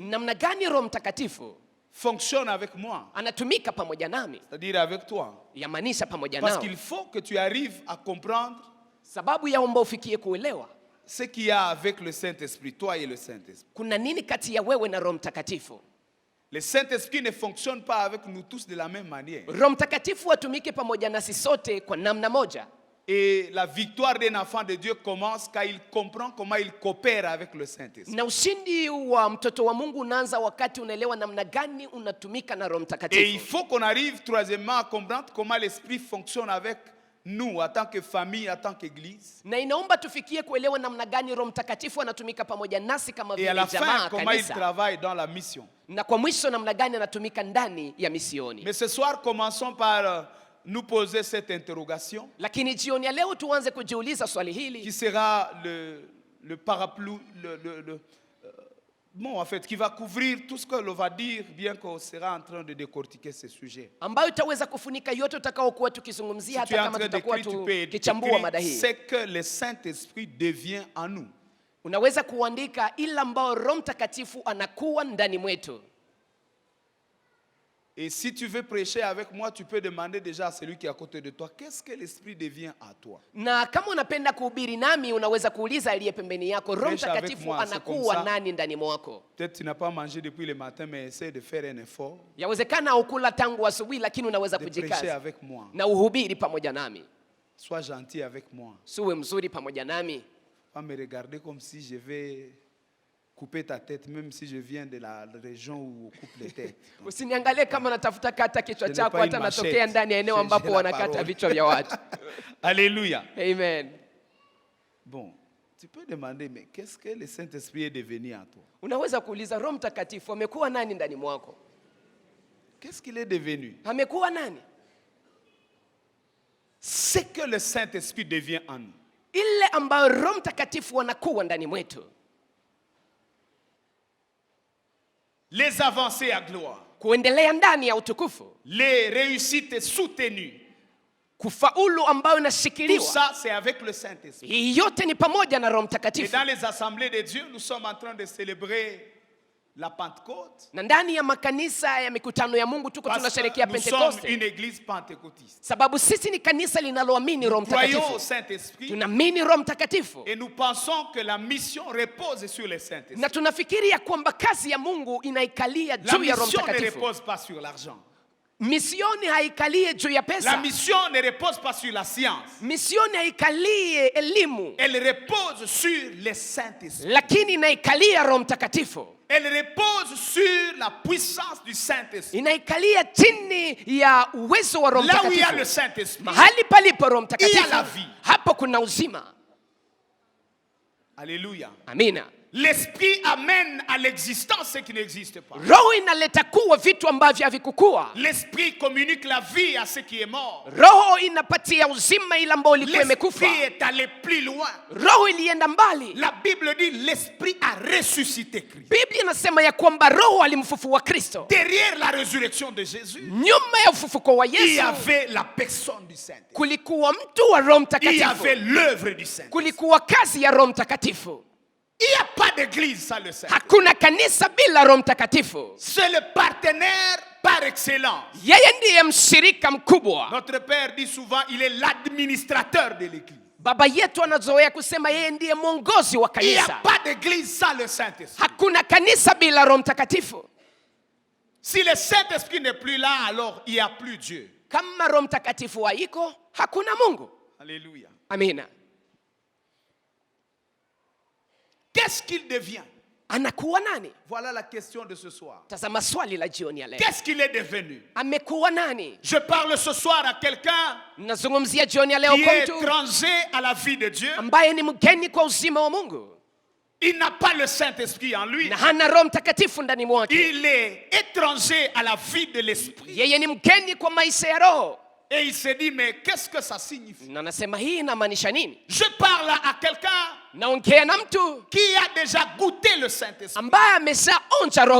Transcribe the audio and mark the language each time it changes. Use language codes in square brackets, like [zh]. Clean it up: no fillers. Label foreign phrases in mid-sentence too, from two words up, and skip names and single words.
[sw] namna gani Roho Mtakatifu [fr] fonctionne avec moi. [sw] Anatumika pamoja nami. [fr] C'est-à-dire avec toi. [sw] Yamaanisha pamoja [fr] Parce [sw] nao. [fr] qu'il faut que tu arrives à comprendre [sw] sababu yaomba ufikie kuelewa [fr] ce qu'il y a avec le Saint-Esprit, toi et le Saint-Esprit. [sw] Kuna nini kati ya wewe na Roho Mtakatifu? [fr] Le Saint-Esprit ne fonctionne pas avec nous tous de la même manière. [sw] Roho Mtakatifu atumike pamoja nasi sote kwa namna moja. [fr] Et la victoire d'un enfant de Dieu commence quand il comprend comment il coopère avec le Saint-Esprit. [sw] Na ushindi wa mtoto wa Mungu unaanza wakati unaelewa namna gani unatumika na Roho Mtakatifu. [fr] Et il faut qu'on arrive troisièmement à comprendre comment l'Esprit fonctionne avec nous, en tant que famille, en tant qu'église. [sw] Na inaomba tufikie kuelewa namna gani Roho Mtakatifu anatumika pamoja nasi kama [fr] Et à [sw] vile [fr] la [sw] jamaa [fr] fin, comment il [sw] kanisa. [fr] travaille dans la mission. [sw] Na kwa mwisho namna gani anatumika ndani ya misioni. [fr] Mais ce soir, commençons par nous poser cette interrogation. [sw] Lakini jioni ya leo tuanze kujiuliza swali [fr] Qui [sw] hili [fr] sera le parapluie, bon, en fait, qui va couvrir tout ce que l'on va dire, bien qu'on sera en train de décortiquer ce sujet. [sw] ambayo itaweza kufunika yote utakaokuwa tukizungumzia [fr] Si tu es [sw] hata [fr] en [sw] kama [fr] train [sw] tutakuwa [fr] d'écrire, tu peux [sw] tukichambua mada [fr] écrire [sw] hii. [fr] ce que le Saint-Esprit devient en nous. [sw] Unaweza kuandika ila ambao Roho Mtakatifu anakuwa ndani mwetu. [fr] Et si tu veux prêcher avec moi, tu peux demander déjà à celui qui est à côté de toi, qu'est-ce que l'Esprit devient à toi? [sw] Na kama unapenda kuhubiri nami unaweza kuuliza aliye pembeni yako, Roho [fr] Prêche avec [sw] Mtakatifu [fr] moi, c'est [sw] anakuwa [fr] comme ça. [sw] nani ndani mwako? [fr] Peut-être tu n'as pas mangé depuis le matin, mais essaie de faire un effort, [sw] Yawezekana ukula tangu asubuhi lakini unaweza [fr] de prêcher [sw] kujikaza [fr] avec moi. [sw] na uhubiri pamoja nami. [fr] Sois gentil avec moi. [sw] Suwe mzuri pamoja nami. [fr] Pas me regarder comme si je vais couper ta tête, même si je viens de la région où on coupe les têtes. [sw] Usiniangalie kama natafuta kata kichwa [fr] Je n'ai [sw] chako, [fr] pas une [sw] hata [fr] machette. [sw] natokea ndani ya eneo [fr] J'ai [sw] ambapo [fr] la [sw] wanakata [fr] parole. [sw] vichwa vya watu. [fr] Alléluia. Amen. Bon, tu peux demander, mais qu'est-ce que le Saint-Esprit est devenu en toi? [sw] Unaweza kuuliza Roho Mtakatifu amekuwa nani ndani mwako? [fr] Qu'est-ce qu'il est devenu? [sw] Amekuwa nani? [fr] Ce que le Saint-Esprit devient en nous. [sw] Ile ambayo Roho Mtakatifu anakuwa ndani mwetu. [fr] Les avancées à gloire, [sw] Kuendelea ndani ya utukufu. [fr] les réussites soutenues, [sw] Kufaulu ambayo [fr] tout [sw] inashikiliwa. [fr] ça c'est avec le Saint-Esprit. [sw] Hii yote ni pamoja na Roho [fr] Et [sw] Mtakatifu. [fr] dans les assemblées de Dieu, nous sommes en train de célébrer la Pentecôte. [sw] Na ndani ya makanisa ya mikutano ya Mungu tuko [fr] Parce [sw] tunasherehekea [fr] que nous sommes [sw] Pentekoste. [fr] une église pentecôtiste. [sw] Sababu sisi ni kanisa linaloamini Roho [fr] Croyons au [sw] Mtakatifu. [fr] Saint-Esprit [sw] Tunaamini Roho Mtakatifu. [fr] et nous pensons que la mission repose sur le Saint-Esprit. [sw] Na tunafikiri ya kwamba kazi ya Mungu inaikalia [fr] La [sw] juu ya Roho [fr] mission ne [sw] Mtakatifu. [fr] repose pas sur l'argent. [sw] Misioni haikalie juu ya [fr] La [sw] pesa. [fr] mission ne repose pas sur la science. [sw] Misioni haikalie elimu, [fr] Elle repose sur le Saint-Esprit. [sw] lakini inaikalia Roho Mtakatifu. [fr] Elle repose sur la puissance du Saint-Esprit. [sw] Inaikalia chini ya uwezo wa Roho [fr] Là où il y a le [sw] Mtakatifu. [fr] Saint-Esprit, [sw] Mahali palipo Roho [fr] il y a la [sw] Mtakatifu, [fr] vie. [sw] hapo kuna uzima. [fr] Alléluia. [sw] Amina. [fr] L'Esprit amène à l'existence ce qui n'existe pas. [sw] Roho inaleta kuwa vitu ambavyo havikukua. [fr] L'Esprit communique la vie à ce qui est mort. [sw] Roho inapatia uzima ile ambayo ilikuwa imekufa. [fr] L'Esprit est allé plus loin. [sw] Roho ilienda mbali. [fr] La Bible dit l'Esprit a ressuscité Christ. [sw] Biblia inasema ya kwamba Roho alimfufua Kristo. [fr] Derrière la résurrection de Jésus, [sw] Nyuma ya ufufuko wa [fr] il y [sw] Yesu [fr] avait la personne du Saint-Esprit. [sw] kulikuwa mtu wa Roho [fr] Il y [sw] Mtakatifu. [fr] avait l'œuvre du Saint-Esprit. [sw] Kulikuwa kazi ya Roho Mtakatifu. [fr] Il n'y a pas d'église sans le Saint-Esprit. [sw] Hakuna kanisa bila Roho Mtakatifu. [fr] C'est le partenaire par excellence. [sw] Yeye ndiye mshirika mkubwa. [fr] Notre Père dit souvent, il est l'administrateur de l'église. [sw] Baba yetu anazoea kusema yeye ndiye mwongozi wa [fr] Il n'y a [sw] kanisa. [fr] pas d'église sans le Saint-Esprit. [sw] Hakuna kanisa bila Roho Mtakatifu. [fr] Si le Saint-Esprit n'est plus là, alors il n'y a plus Dieu. [sw] Kama Roho Mtakatifu haiko, hakuna Mungu. [fr] Alléluia. [sw] Amina. [fr] Qu'est-ce qu'il devient? [sw] Anakuwa nani? [fr] Voilà la question de ce soir. [sw] Tazama swali la jioni ya leo. [fr] Qu'est-ce qu'il est devenu? [sw] Amekuwa nani? [fr] Je parle ce soir à quelqu'un [sw] Nazungumzia jioni ya leo [fr] qui [sw] kwa [fr] est [sw] mtu [fr] étranger à la vie de Dieu. [sw] ambaye ni mgeni kwa uzima wa Mungu [fr] Il n'a pas le Saint-Esprit en lui. [sw] na hana Roho Mtakatifu ndani mwake. [fr] Il est étranger à la vie de l'Esprit. [sw] Yeye ni mgeni kwa maisha ya Roho. [fr] Et il se dit, mais qu'est-ce que ça signifie? [sw] Na nasema hii inamaanisha nini? [fr] Je parle à quelqu'un [sw] Naongea na mtu [fr] qui a déjà goûté le Saint-Esprit. [sw] ambaye ameshaonja Roho